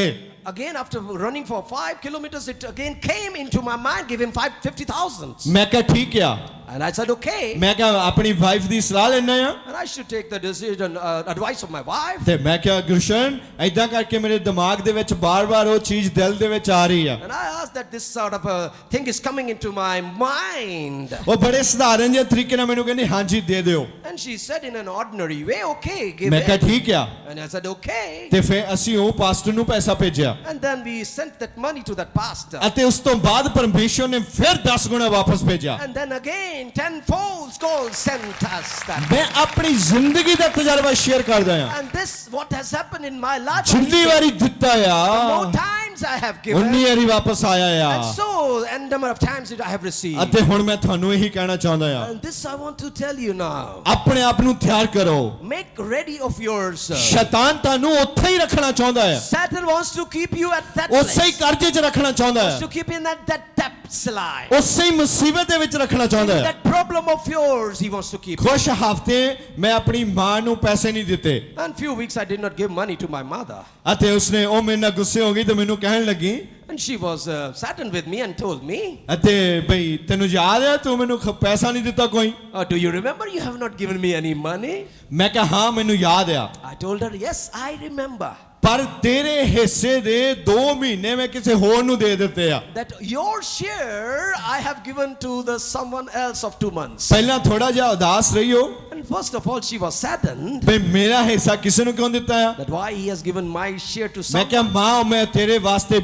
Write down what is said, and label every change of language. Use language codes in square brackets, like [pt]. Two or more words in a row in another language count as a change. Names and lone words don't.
[en] Again, after running for 5 kilometers, it again came into my mind, give him 50,000. [pa] ਮੈਂ ਕਿਹਾ ਠੀਕ ਆ। [en] And I said, okay. [pa] ਮੈਂ ਕਿਹਾ ਆਪਣੀ ਵਾਈਫ ਦੀ ਸਲਾਹ ਲੈਣਾ ਆ। [en] And I should take the decision, advice of my wife. [pa] ਤੇ ਮੈਂ ਕਿਹਾ ਗੁਰਸ਼ਨ ਐਦਾਂ ਕਰਕੇ ਮੇਰੇ ਦਿਮਾਗ ਦੇ ਵਿੱਚ ਬਾਰ-ਬਾਰ ਉਹ ਚੀਜ਼ ਦਿਲ ਦੇ ਵਿੱਚ ਆ ਰਹੀ ਆ। [en] And I asked that this sort of a thing is coming into my mind. [pa] ਉਹ ਬੜੇ ਸਧਾਰਨ ਜਿਹੇ ਤਰੀਕੇ ਨਾਲ ਮੈਨੂੰ ਕਹਿੰਦੀ ਹਾਂਜੀ ਦੇ ਦਿਓ। [en] And she said in an ordinary way, okay, give [pa] ਮੈਂ ਕਿਹਾ [en] it. [pa] ਠੀਕ ਆ। [en] And I said, okay. [pa] ਤੇ ਫਿਰ ਅਸੀਂ ਉਹ ਪਾਸਟਰ ਨੂੰ ਪੈਸਾ ਭੇਜਿਆ [en] And then we sent that money to that pastor. [pa] ਅਤੇ ਉਸ ਤੋਂ ਬਾਅਦ ਪਰਮੇਸ਼ਵਰ ਨੇ ਫਿਰ 10 ਗੁਣਾ ਵਾਪਸ ਭੇਜਿਆ। [en] And then again, again, tenfold God sent us that. [pa] ਮੈਂ ਆਪਣੀ ਜ਼ਿੰਦਗੀ ਦਾ ਤਜਰਬਾ ਸ਼ੇਅਰ ਕਰਦਾ ਹਾਂ [en] And this, what has happened in my life, [pa] ਜਿੰਨੀ ਵਾਰੀ ਦਿੱਤਾ [en] the [pa] ਆ [en] more times I have given, [pa] ਉਨੀ ਵਾਰੀ ਵਾਪਸ ਆਇਆ [en] and [pa] ਆ [en] so, and number of times that I have received. [pa] ਅਤੇ ਹੁਣ ਮੈਂ ਤੁਹਾਨੂੰ ਇਹੀ ਕਹਿਣਾ ਚਾਹੁੰਦਾ ਆ [en] And this I want to tell you now. [pa] ਆਪਣੇ ਆਪ ਨੂੰ ਤਿਆਰ ਕਰੋ [en] Make ready of yourself. [pa] ਸ਼ੈਤਾਨ ਤੁਹਾਨੂੰ ਉੱਥੇ ਹੀ ਰੱਖਣਾ ਚਾਹੁੰਦਾ ਹੈ [en] Satan wants to keep you at that [pa] ਉਸੇ ਹੀ [en] place. [pa] ਕਰਜ਼ੇ 'ਚ ਰੱਖਣਾ ਚਾਹੁੰਦਾ [en] Wants [pa] ਹੈ [en] to keep you in that depths life. [pa] ਉਸੇ ਹੀ ਮੁਸੀਬਤ ਦੇ ਵਿੱਚ ਰੱਖਣਾ ਚਾਹੁੰਦਾ ਹੈ [en] That problem of yours, he wants to keep. [pa] ਕੁਝ ਹਫ਼ਤੇ ਮੈਂ ਆਪਣੀ ਮਾਂ ਨੂੰ ਪੈਸੇ ਨਹੀਂ ਦਿੱਤੇ [en] And few weeks I did not give money to my mother. [pa] ਅਤੇ ਉਸਨੇ ਉਹ ਮੇਰੇ ਨਾਲ ਗੁੱਸੇ ਹੋ ਗਈ ਤੇ ਮੈਨੂੰ ਕਹਿਣ ਲੱਗੀ [en] And she was saddened with me and told me, [pa] ਅਤੇ ਬਈ ਤੈਨੂੰ ਯਾਦ ਹੈ ਤੂੰ ਮੈਨੂੰ ਪੈਸਾ ਨਹੀਂ ਦਿੱਤਾ ਕੋਈ [en] do you remember you have not given me any money? [pa] ਮੈਂ ਕਿਹਾ ਹਾਂ ਮੈਨੂੰ ਯਾਦ ਆ [en] I told her, yes, I remember. [pa] ਪਰ ਤੇਰੇ ਹਿੱਸੇ ਦੇ 2 ਮਹੀਨੇ ਮੈਂ ਕਿਸੇ ਹੋਰ ਨੂੰ ਦੇ ਦਿੱਤੇ ਆ [en] That your share I have given to the someone else of 2 months. [pa] ਪਹਿਲਾਂ ਥੋੜਾ ਜਿਹਾ ਉਦਾਸ ਰਹੀ ਹੋ [en] And first of all, she was saddened [pa] ਬਈ ਮੇਰਾ ਹਿੱਸਾ ਕਿਸੇ ਨੂੰ ਕਿਉਂ ਦਿੱਤਾ ਆ [en] that why he has given my share to [pa] ਮੈਂ [en] someone. [pa] ਕਿਹਾ ਮਾਂ ਮੈਂ ਤੇਰੇ ਵਾਸਤੇ